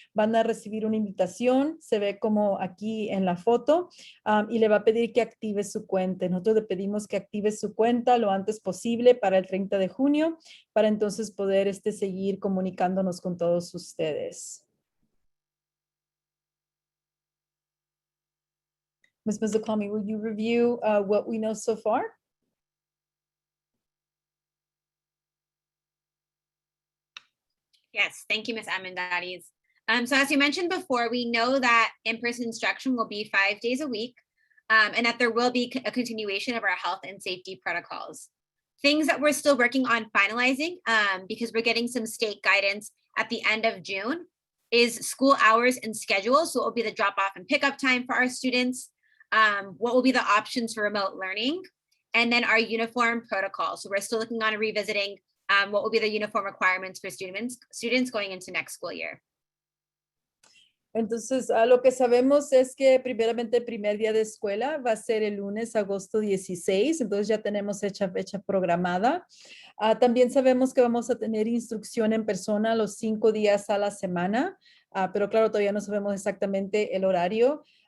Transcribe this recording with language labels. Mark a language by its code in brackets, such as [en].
[es] Van a recibir una invitación, se ve como aquí en la foto, y le va a pedir que active su cuenta. Nosotros le pedimos que active su cuenta lo antes posible para el 30 de junio, para entonces poder seguir comunicándonos con todos ustedes. [en] Ms. Mizukami, will you review what we know so far? Yes, thank you, Ms. Armendariz. So as you mentioned before, we know that in-person instruction will be 5 days a week, and that there will be a continuation of our health and safety protocols. Things that we're still working on finalizing, because we're getting some state guidance at the end of June, is school hours and schedule. So it will be the drop-off and pickup time for our students, what will be the options for remote learning, and then our uniform protocol. So we're still looking on revisiting what will be the uniform requirements for students going into next school year. [es] Entonces, lo que sabemos es que primeramente el primer día de escuela va a ser el lunes, agosto 16, entonces ya tenemos fecha programada. También sabemos que vamos a tener instrucción en persona los 5 días a la semana, pero claro, todavía no sabemos exactamente el horario.